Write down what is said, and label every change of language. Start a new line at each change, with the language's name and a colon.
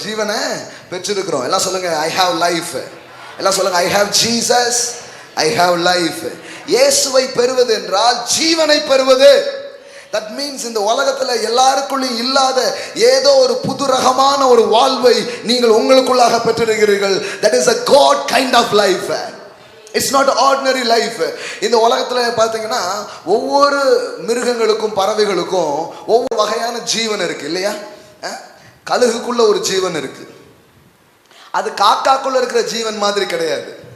Tamil: ஜீவனை பெற்றிருக்கிறோம். எல்லாம் சொல்லுங்க,
English: I have life.
Tamil: எல்லாம் சொல்லுங்க,
English: I have Jesus, I have life.
Tamil: இயேசுவை பெறுவது என்றால் ஜீவனை பெறுவது.
English: That means
Tamil: இந்த உலகத்துல எல்லாருக்குள்ளும் இல்லாத ஏதோ ஒரு புது ரகமான ஒரு வாழ்வை நீங்கள் உங்களுக்குள்ளாக பெற்றிருக்கிறீர்கள்.
English: That is a God kind of life. It's not ordinary life.
Tamil: இந்த உலகத்துல பாத்தீங்கன்னா ஒவ்வொரு மிருகங்களுக்கும் பறவைகளுக்கும் ஒவ்வொரு வகையான ஜீவன் இருக்கு இல்லையா? கழுகுக்குள்ள ஒரு ஜீவன் இருக்கு, அது காக்காக்குள்ள இருக்கிற ஜீவன் மாதிரி கிடையாது.